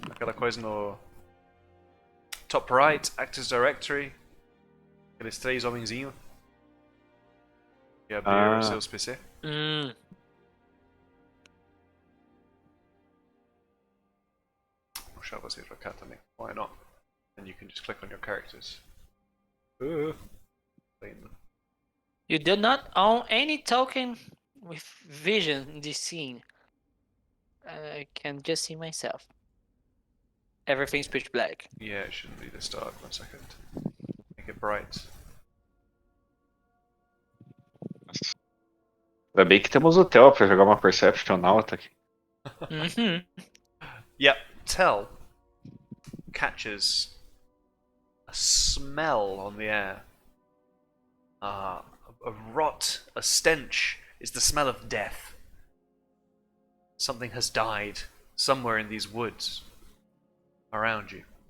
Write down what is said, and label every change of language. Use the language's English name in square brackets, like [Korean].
[Portuguese] Aquela coisa no top right, Actors Directory. Aqueles 3 homenzinhos. E abrir os seus PC. deixar vocês pra cá também. [English] Why not? And you can just click on your characters. [Portuguese] Ainda. [English] You do not own any token with vision in this scene. I can just see myself. Everything's pitch black. Yeah, it shouldn't be this dark. 1 second. Make it bright. [Portuguese] Ainda bem que temos o Theo pra jogar uma Perception alta aqui. [English] Yep, Tell catches a smell on the air. A rot, a stench is the smell of death. Something has died somewhere in these woods around you.